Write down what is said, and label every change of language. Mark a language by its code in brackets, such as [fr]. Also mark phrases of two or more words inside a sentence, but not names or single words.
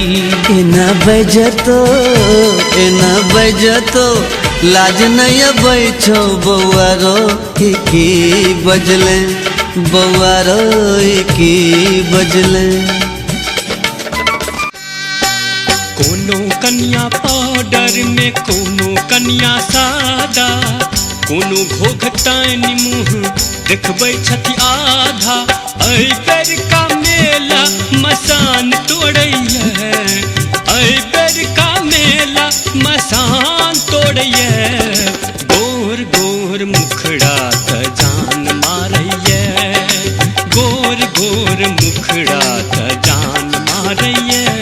[mai] एना बजतो लाज नहीं बैठो, बौआ रो की बजले, बौआ रो की बजले। कोनो कन्या पाउडर में, कोनो कन्या सादा, कोनो घोघटाइन मुँह देखबै छथि आधा। [bho] ऐ बेर का मेला मसान तोड़ैया, ऐ बेर का मेला मसान तोड़ैया, गोर गोर मुखड़ा त जान मारैया, गोर गोर मुखड़ा त जान मारैया।